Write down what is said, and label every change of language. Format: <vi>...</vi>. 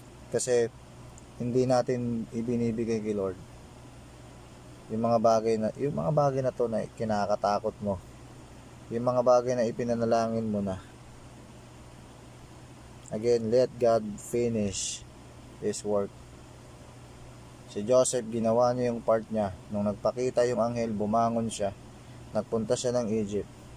<tl>Kasi, hindi natin ibinibigay kay Lord yung mga bagay na to na kinakatakot mo, yung mga bagay na ipinanalangin mo na.</tl> <en>Again, let God finish His work.</en> <tl>Si Joseph, ginawa niya yung part niya. Nung nagpakita yung anghel, bumangon siya, nagpunta siya ng Egypt.</tl>